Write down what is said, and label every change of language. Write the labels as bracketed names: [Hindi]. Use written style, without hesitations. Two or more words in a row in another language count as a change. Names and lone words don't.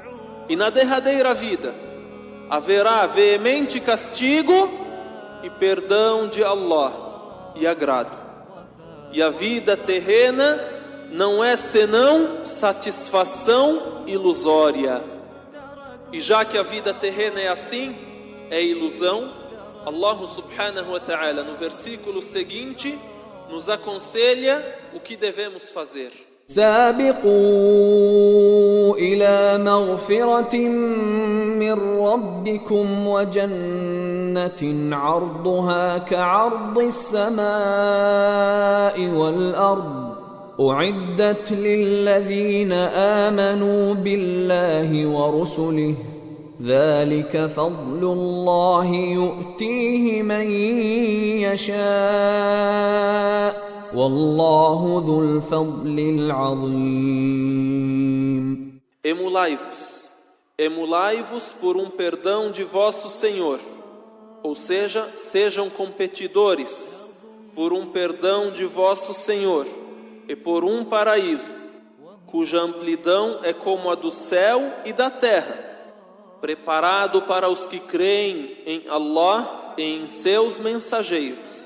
[Portuguese] E na derradeira vida haverá veemente castigo e perdão de Allah e agrado. E a vida terrena não é senão satisfação ilusória. E já que a vida terrena é assim, é ilusão, Allah [Arabic] سبحانه وتعالى [Portuguese] no versículo seguinte nos aconselha o que devemos fazer. [Arabic] سابقوا إلى مغفرة من ربكم وجنة عرضها كعرض السماء والأرض أعدت للذين آمنوا بالله ورسله ذلك فضل الله يؤتيه من يشاء والله ذو الفضل العظيم. [Portuguese] Emulai-vos por um perdão de vosso Senhor, ou seja, sejam competidores por um perdão de vosso Senhor e por um paraíso, cuja amplidão é como a do céu e da terra, preparado para os que creem em Allah e em seus mensageiros.